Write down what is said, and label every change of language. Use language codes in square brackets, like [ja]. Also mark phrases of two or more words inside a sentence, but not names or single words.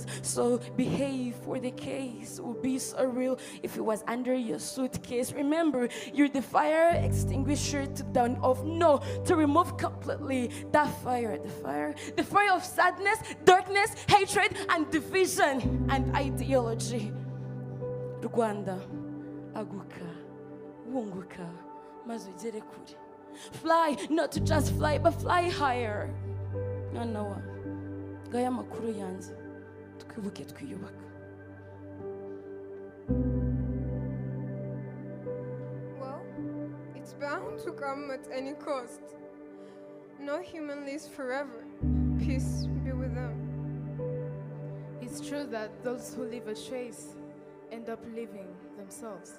[en] So behave, for the case will be so real if it was under your suitcase. Remember, you're the fire extinguisher to down off, no, to remove completely that fire, the fire of sadness, darkness, hatred, and division and ideology. [rw] Rwanda, aguka, wunguka, maze ugere kure. [en] Fly, not to just fly, but fly higher. [rw] No. Gaya makuru yanze. Twibuke twiyubaka. [en] Well, it's bound to come at any cost. No human lives forever. Peace be with them. It's true that those who leave a trace end up living themselves.